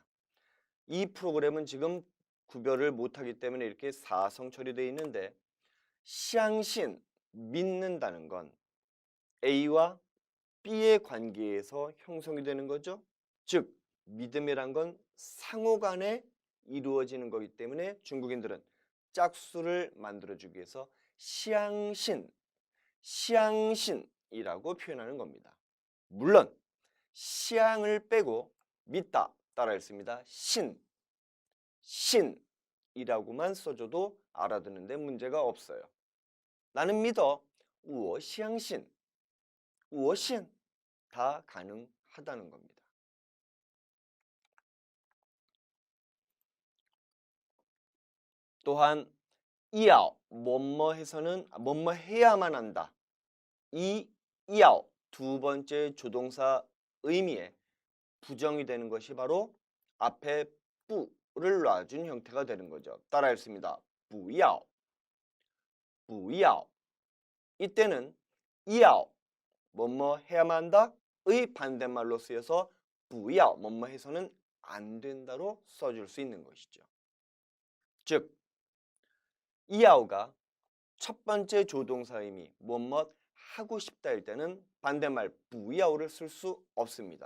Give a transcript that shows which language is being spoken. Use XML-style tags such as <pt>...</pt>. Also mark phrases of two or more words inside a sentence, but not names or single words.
<ko>이 프로그램은 지금 구별을 못하기 때문에 이렇게 사성 처리되어 있는데 相信 믿는다는 건 A와 B의 관계에서 형성이 되는 거죠. 즉 믿음이란 건 상호간에 이루어지는 거기 때문에 중국인들은 짝수를 만들어주기 위해서 相信, 相信이라고 표현하는 겁니다. 물론 相을 빼고 믿다 따라 했습니다. 信, 신이라고만 써줘도 알아듣는데 문제가 없어요. 나는 믿어.</ko> <zh>我相信, 我信</zh> <ko>다 가능하다는 겁니다. 또한 要 뭐뭐 해서는 뭐뭐 해야만 한다. 이 要 두 번째 조동사 의미에 부정이 되는 것이 바로 앞에 뿌를 놔준 형태가 되는 거죠. 따라 했습니다.</ko> <zh>不要, 不要.</zh> <ko>이때는 要 뭐뭐 해야만 한다 의 반대말로 쓰여서 不要 뭐뭐 해서는 안 된다로 써줄 수 있는 것이죠. 즉 要가 첫 번째 조동사 의미 뭐뭐 하고 싶다일 때는 반대말 不要를 쓸 수 없습니다.</ko>